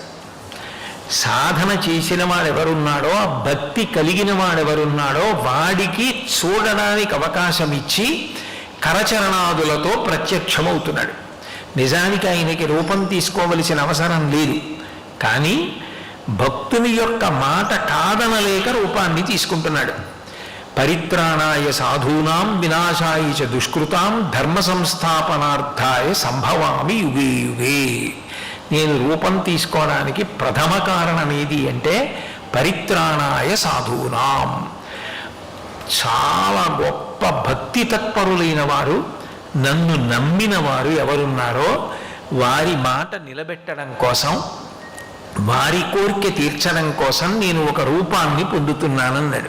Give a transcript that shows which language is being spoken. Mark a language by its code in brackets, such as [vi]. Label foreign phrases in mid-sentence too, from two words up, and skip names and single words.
[te] సాధన చేసిన వాడెవరున్నాడో, ఆ భక్తి కలిగిన వాడెవరున్నాడో వాడికి చూడడానికి అవకాశం ఇచ్చి కరచరణాదులతో ప్రత్యక్షమవుతున్నాడు. నిజానికి ఆయనకి రూపం తీసుకోవలసిన అవసరం లేదు, కానీ భక్తుని యొక్క మాట కాదనలేక రూపాన్ని తీసుకుంటున్నాడు. [sa] పరిత్రాణాయ సాధూనాం వినాశాయ చ దుష్కృతాం ధర్మ సంస్థాపనార్థాయ సంభవామి యుగే యుగే. [te] నేను రూపం తీసుకోవడానికి ప్రథమ కారణం ఏది అంటే [sa] పరిత్రాణాయ సాధూనాం. [te] చాలా గొప్ప భక్తి తత్పరులైన వారు, నన్ను నమ్మిన వారు ఎవరున్నారో వారి మాట నిలబెట్టడం కోసం, వారి కోరిక తీర్చడం కోసం నేను ఒక రూపాన్ని పొందుతున్నానన్నాడు.